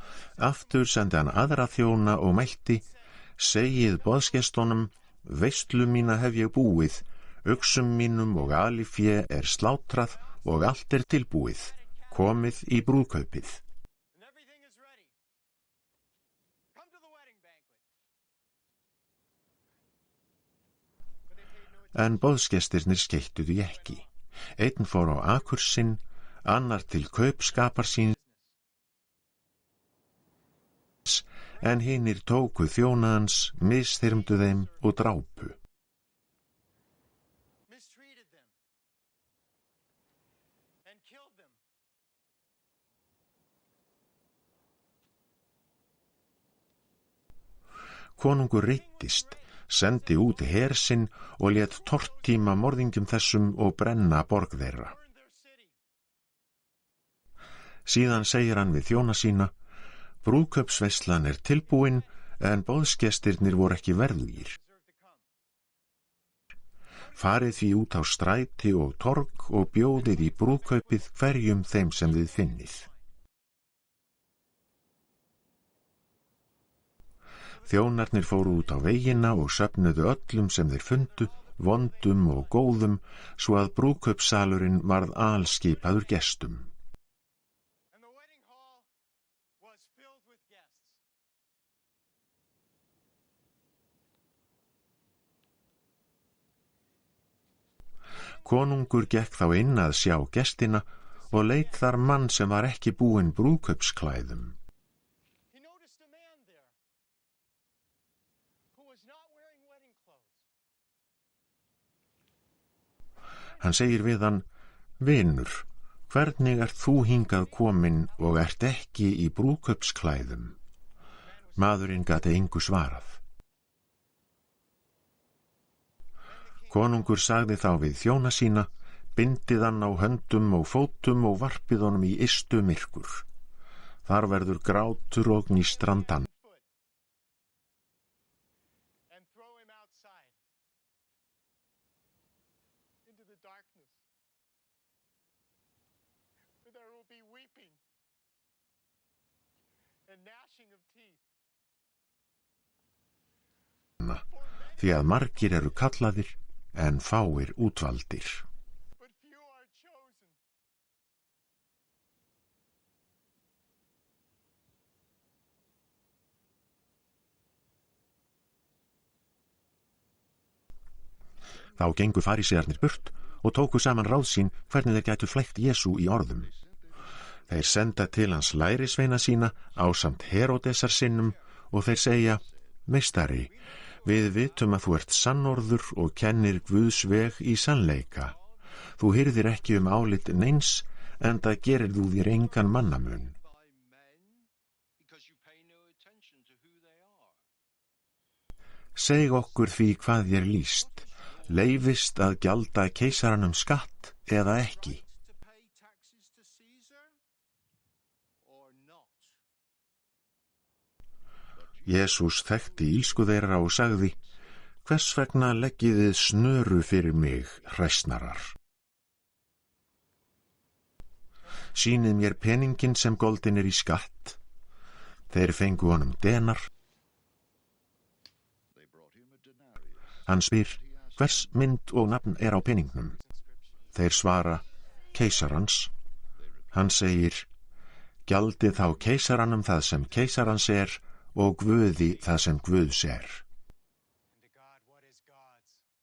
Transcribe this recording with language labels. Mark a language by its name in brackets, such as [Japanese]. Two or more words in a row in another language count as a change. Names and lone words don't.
[Icelandic] Aftur sendi hann aðra þjóna og mælti: Segið boðsgestunum, veislu mína hef ég búið, uxum mínum og alifé er slátrað og allt er tilbúið, komið í brúðkaupið. [English] And everything is ready. Come to the wedding banquet. But they paid no attention. [Icelandic] En boðsgestirnir skeittuðu ekki. Einn fór á akur sinn, annar til kaupskapar síns, en hinir tóku þjóna hans, misþyrmdu þeim og drápu. [English] Mistreated them. And killed them. [Icelandic] Konungur reiddist, sendi út her sinn og lét tortíma morðingjum þessum og brenna borg þeirra. [English] Burned their city. [Icelandic] Síðan segir hann við þjóna sína: Brúðkaupsveislan er tilbúin, en boðsgestirnir voru ekki verðugir. [English] Deserve to come. [Icelandic] Farið því út á stræti og torg og bjóðið í brúðkaupið hverjum þeim sem þið finnið. Þjónarnir fóru út á vegina og söfnuðu öllum sem þeir fundu, vondum og góðum, svo að brúðkaupssalurinn varð alskipaður gestum. [English] And the wedding hall was filled with guests. [Icelandic] Konungur gekk þá inn að sjá gestina og leit þar mann sem var ekki búinn brúðkaupsklæðum. [English] He noticed a man there who was not wearing wedding clothes. [Icelandic] Hann segir við hann: Vinur, hvernig ert þú hingað kominn og ert ekki í brúðkaupsklæðum? Maðurinn gat engu svarað. Konungur sagði þá við þjóna sína: Bindið hann á höndum og fótum og varpið honum í ystu myrkur. Þar verður grátur og gnýstrandan. [English] And throw him outside into the darkness, where there will be weeping and gnashing of teeth. [Icelandic] Því að margir eru kallaðir, en fáir útvaldir. [English] But few are chosen. [Icelandic] Þá gengu farísearnir burt og tóku saman ráð sín hvernig þeir gætu flækt Jesú í orðum. Þeir senda til hans lærisveina sína ásamt Heródesar sinnum og þeir segja: Meistari, við vitum að þú ert sannorður og kennir Guðs veg í sannleika. Þú hirðir ekki álit neins, enda gerir þú þér engan mannamun. [English] by men because you pay no attention to who they are. [Icelandic] Seg okkur því hvað þér líst. Leifist að gjalda keisaranum skatt eða ekki? [English] To pay taxes to Caesar or not? [Icelandic] Jesús þekkti ílsku þeirra og sagði: Hvers vegna leggið þið snöru fyrir mig, hræsnarar? Sýnið mér peningin sem goldin í skatt. Þeir fengu honum denar. [English] They brought him a denarius. [Icelandic] Hann spyr: Hvers mynd og nafn á peningnum? Þeir svara: Keisarans. Hann segir: Gjaldið þá keisaranum það sem keisarans og Guði það sem Guðs [English] And to God what is God's.